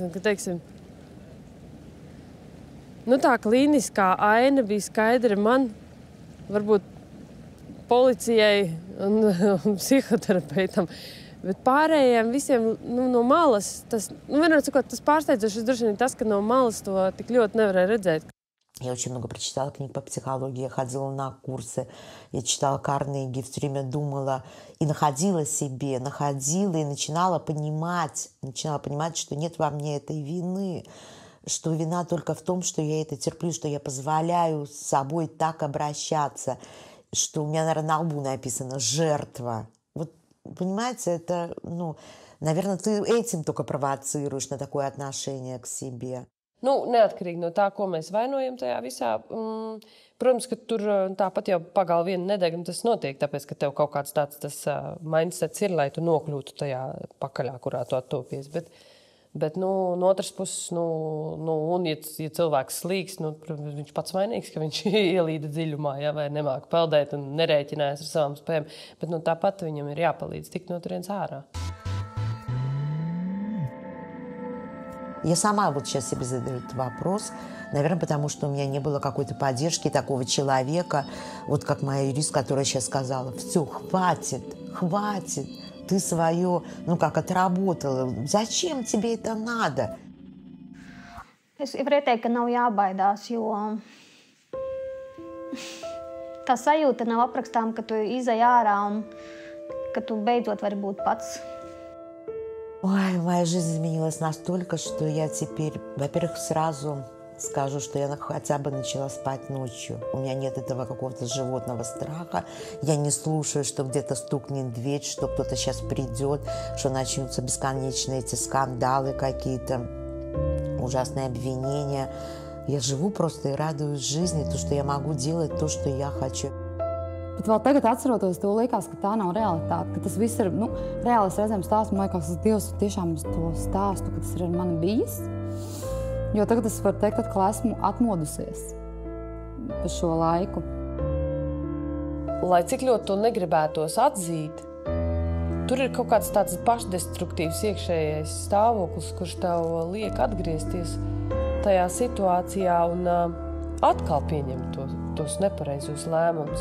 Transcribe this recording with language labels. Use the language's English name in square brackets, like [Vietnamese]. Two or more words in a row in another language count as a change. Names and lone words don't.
[Latvian] Un, ka, teiksim, tā klīniskā aina bija skaidra man, varbūt policijai un psihoterapeitam. Bet pārējiem visiem no malas, tas pārsteidzošais droši vien tas, ka no malas to tik ļoti nevarēja redzēt. [Russian] Я очень много прочитала книг по психологии, я ходила на курсы, я читала Карнеги, все время думала и находила и начинала понимать, что нет во мне этой вины, что вина только в том, что я это терплю, что я позволяю с собой так обращаться, что у меня, наверное, на лбу написано «жертва». Вот, понимаете, это, наверное, ты этим только провоцируешь на такое отношение к себе. [Latvian] Neatkarīgi no tā, ko mēs vainojam tajā visā, protams, ka tur tāpat jau pagal vienu nedēļu tas notiek, tāpēc, ka tev kaut kāds tāds tas mindsets ir, lai tu nokļūtu tajā pakaļā, kurā tu attopies. Bet no otras puses, un ja cilvēks slīgs, viņš pats vainīgs, ka viņš ielīda dziļumā, vai nemāk peldēt un nerēķinājās ar savām spējām. Bet tāpat viņam ir jāpalīdz tikt no turienes ārā. [Russian] Я сама вот сейчас себе задаю этот вопрос, наверное, потому что у меня не было какой-то поддержки такого человека, вот как моя юрист, которая сейчас сказала: все, хватит, ты свое, отработала, зачем тебе это надо? [Latvian] Es varu teikt, ka nav jābaidās, jo tā sajūta nav aprakstām, ka tu izej ārā un ka tu beidzot vari būt pats. [Russian] Ой, моя жизнь изменилась настолько, что я теперь, во-первых, сразу скажу, что я хотя бы начала спать ночью. У меня нет этого какого-то животного страха. Я не слушаю, что где-то стукнет дверь, что кто-то сейчас придет, что начнутся бесконечные эти скандалы, какие-то ужасные обвинения. Я живу просто и радуюсь жизни, то, что я могу делать то, что я хочу. [Latvian] Bet vēl tagad, atceroties to, liekas, ka tā nav realitāte, ka tas viss ir reāli. Es reizēm stāstu, man liekas, ka Dievs tiešām to stāstu, ka tas ir ar mani bijis. Jo tagad es varu teikt, ka esmu atmodusies par šo laiku. Lai cik ļoti to negribētos atzīt, tur ir kaut kāds tāds pašdestruktīvs iekšējais stāvoklis, kurš tev liek atgriezties tajā situācijā un atkal pieņemt tos nepareizos lēmumus.